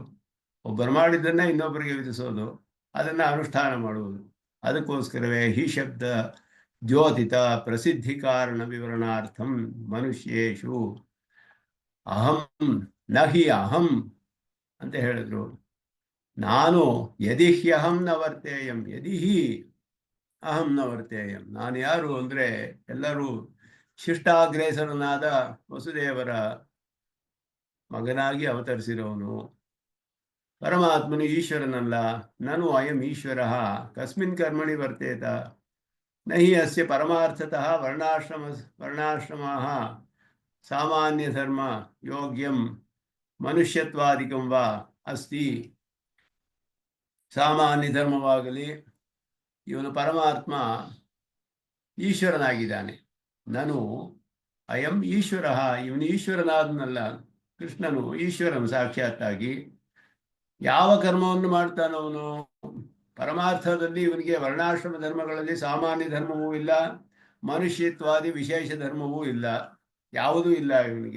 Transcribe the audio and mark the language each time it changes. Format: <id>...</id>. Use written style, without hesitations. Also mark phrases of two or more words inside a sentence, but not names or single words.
<kn>ಒಬ್ಬರು ಮಾಡಿದ್ದನ್ನ ಇನ್ನೊಬ್ಬರಿಗೆ ವಿಧಿಸೋದು, ಅದನ್ನ ಅನುಷ್ಠಾನ ಮಾಡುವುದು.</kn> <sa>ಅದಕ್ಕೋಸ್ಕರವೇ ಹಿ ಶಬ್ದ ದ್ಯೋತಿತ ಪ್ರಸಿದ್ಧಿ ಕಾರಣ ವಿವರಣಾರ್ಥಂ ಮನುಷ್ಯೇಶು ಅಹಂ ನಹಿ ಅಹಂ</sa> <kn>ಅಂತ ಹೇಳಿದ್ರು.</kn> <sa>ನಾನು ಯದಿ ಹ್ಯಹಂ ನ ವರ್ತೇಯಂ ಯದಿ ಹಿ ಅಹಂ ನ ವರ್ತೇಯಂ.</sa> <kn>ನಾನು ಯಾರು ಅಂದ್ರೆ ಎಲ್ಲರೂ ಶಿಷ್ಟಾಗ್ರೇಸರನಾದ ವಸುದೇವರ ಮಗನಾಗಿ ಅವತರಿಸಿರೋನು. ಪರಮಾತ್ಮನು ಈಶ್ವರನಲ್ಲ.</kn> <sa>ನಾನು ಅಯಂ ಈಶ್ವರ ಕಸ್ಮಿನ್ ಕರ್ಮಣಿ ವರ್ತೇತ ನಹಿ ಅಸ್ಯ ಪರಮಾರ್ಥತಃ ವರ್ಣಾಶ್ರಮಃ ಸಾಮಾನ್ಯ ಧರ್ಮ ಯೋಗ್ಯಂ ಮನುಷ್ಯತ್ವಾದಿಕಂ ವಾ ಅಸ್ತಿ.</sa> <kn>ಸಾಮಾನ್ಯ ಧರ್ಮವಾಗಲಿ, ಇವನು ಪರಮಾತ್ಮ ಈಶ್ವರನಾಗಿದ್ದಾನೆ. ನಾನು</kn> <sa>ಅಯಂ ಈಶ್ವರ,</sa> <kn>ಇವನು ಈಶ್ವರನಾದನಲ್ಲ. ಕೃಷ್ಣನು ಈಶ್ವರನು ಸಾಕ್ಷಾತ್ತಾಗಿ ಯಾವ ಕರ್ಮವನ್ನು ಮಾಡ್ತಾನವನು ಪರಮಾರ್ಥದಲ್ಲಿ ಇವನಿಗೆ ವರ್ಣಾಶ್ರಮ ಧರ್ಮಗಳಲ್ಲಿ ಸಾಮಾನ್ಯ ಧರ್ಮವೂ ಇಲ್ಲ, ಮನುಷ್ಯತ್ವಾದಿ ವಿಶೇಷ ಧರ್ಮವೂ ಇಲ್ಲ, ಯಾವುದೂ ಇಲ್ಲ ಇವನಿಗೆ.</kn>